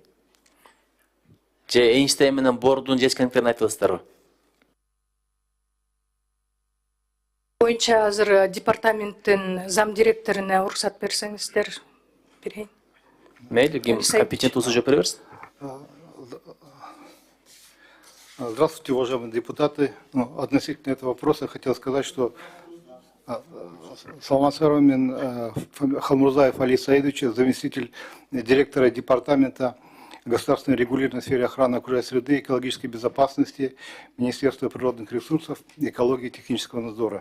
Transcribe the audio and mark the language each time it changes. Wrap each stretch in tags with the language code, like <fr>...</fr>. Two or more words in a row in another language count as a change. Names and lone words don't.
<ky>Же Эйнштейн менен Бордун жетишкендиктерин айтып атасыздарбы? Боюнча азыр департаменттин зам директоруна уруксат берсеңиздер берейин. Мейли, ким компетент болсо жооп бере берсин.</ky> <ru>Здравствуйте, уважаемые депутаты. Относительно этого вопроса я хотел сказать, что Салмасаров мен Халмурзаев Али Саидович, заместитель директора департамента государственного регулирования в сфере охраны окружающей среды и экологической безопасности Министерства природных ресурсов, экологии и технического надзора.</ru>